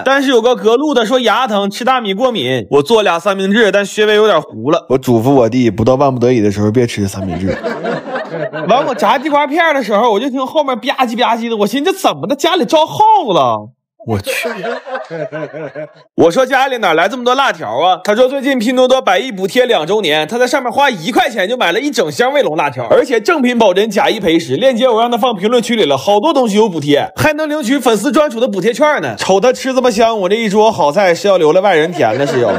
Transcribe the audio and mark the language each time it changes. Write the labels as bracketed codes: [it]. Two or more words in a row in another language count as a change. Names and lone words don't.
[zh] 但是有個隔路的說牙疼，吃大米過敏，我做倆三明治，但稍微有點糊了。我囑咐我弟，不到萬不得已的時候別吃三明治。完我炸地瓜片的時候，我就聽後面吧唧吧唧的，我寻思这怎麼的，家裡招耗子了。我去！我說家裡哪來這麼多辣條啊？他說最近拼多多百億補貼2周年，他在上面花1塊錢就買了1整箱衛龍辣條，而且正品保真，假一賠10。鏈接我讓他放評論區裡了，好多東西有補貼，還能領取粉絲專屬的補貼券呢。瞅他吃這麼香，我這一桌好菜是要留了外人甜的是要。